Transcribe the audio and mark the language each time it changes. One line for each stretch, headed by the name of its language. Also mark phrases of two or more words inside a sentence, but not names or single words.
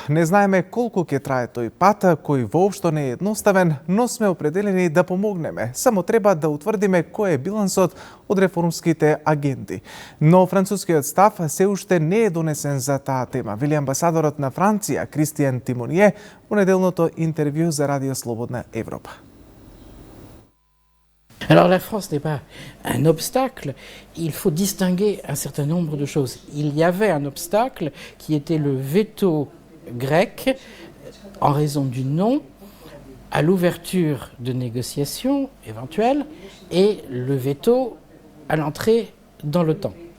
Macedonian: Не знаеме колку ќе трае тој пат, кој воопшто не е едноставен, но сме определени да помогнеме. Само треба да утврдиме кој е билансот од реформските агенти. Но францускиот став се уште не е донесен за таа тема, вели амбасадорот на Франција Кристијан Тимоние во неделното интервју за Радио Слободна Европа.
French: Alors la France n'est pas un obstacle, il faut distinguer un certain nombre de choses. Il y avait un obstacle qui était le veto grec en raison du non à l'ouverture de négociations éventuelles et le veto à l'entrée dans l'OTAN.